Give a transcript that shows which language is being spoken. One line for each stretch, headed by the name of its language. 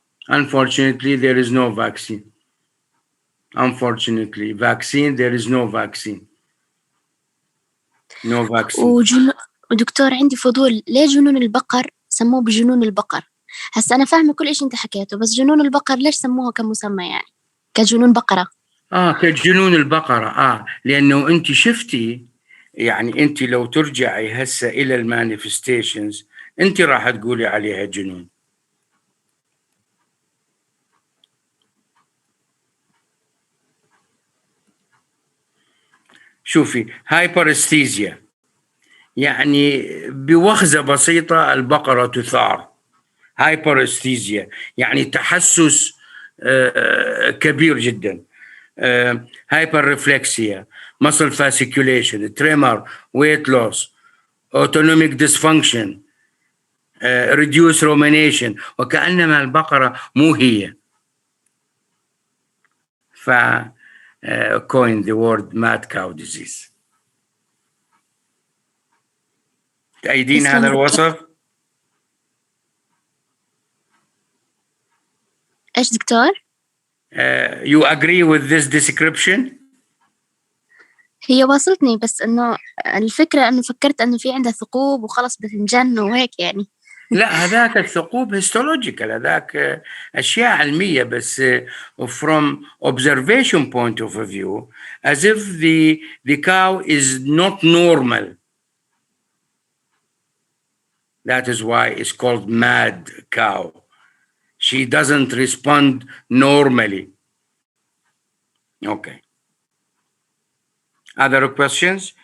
English: Unfortunately there is no vaccine. Unfortunately vaccine there is no vaccine. No vaccine.
Arabic: ودكتور عندي فضول، ليه جنون البقر سموه بجنون البقر؟ هسا أنا فاهمة كل إيش أنت حكيته، بس جنون البقر ليش سموها كمسمى يعني كجنون بقرة؟ كجنون البقرة. لأنه أنت شفتي، يعني أنت لو ترجعي هسه إلى المانيفستيشنز أنت راح تقولي عليها جنون. شوفي هايبرستيزيا، يعني بوخزة بسيطة البقرة تثار. هايبرستيزيا يعني تحسس كبير جدا.
English: hyperreflexia, muscle fasciculation، tremor، weight loss، autonomic dysfunction، reduce rumination،
Arabic: وكأنما البقرة مو هي.
English: ف coined the word mad cow disease.
Arabic: تأيدين هذا الوصف؟ إيش دكتور؟
English: You agree with this description؟
Arabic: هي وصلتني، بس إنه الفكرة إنه فكرت إنه في عندها ثقوب وخلص بتنجن وهيك يعني. لا هذاك الثقوب هيستولوجيكال، هذاك أشياء علمية، بس
English: from observation point of view as if the cow is not normal. That is why it's called mad cow. She doesn't respond normally. Okay. Other questions?